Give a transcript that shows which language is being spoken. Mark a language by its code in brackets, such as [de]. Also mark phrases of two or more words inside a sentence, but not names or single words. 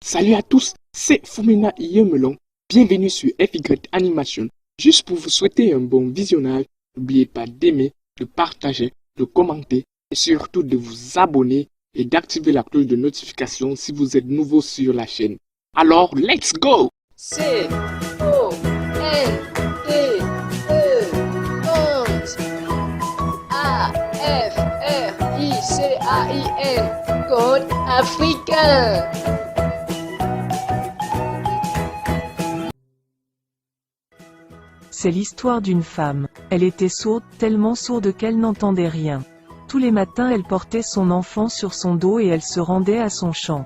[fr] Salut à tous, c'est Fumina Yemelon. Bienvenue sur FY Animation. Juste pour vous souhaiter un bon visionnage, n'oubliez pas d'aimer, de partager, de commenter et surtout de vous abonner et d'activer la cloche de notification si vous êtes nouveau sur la chaîne. Alors, [en] let's go! [fr] C O N T E 11 A F R I C A I N Code africain. C'est l'histoire d'une femme. Elle était sourde, tellement sourde qu'elle n'entendait rien. Tous les matins elle portait son enfant sur son dos et elle se rendait à son champ.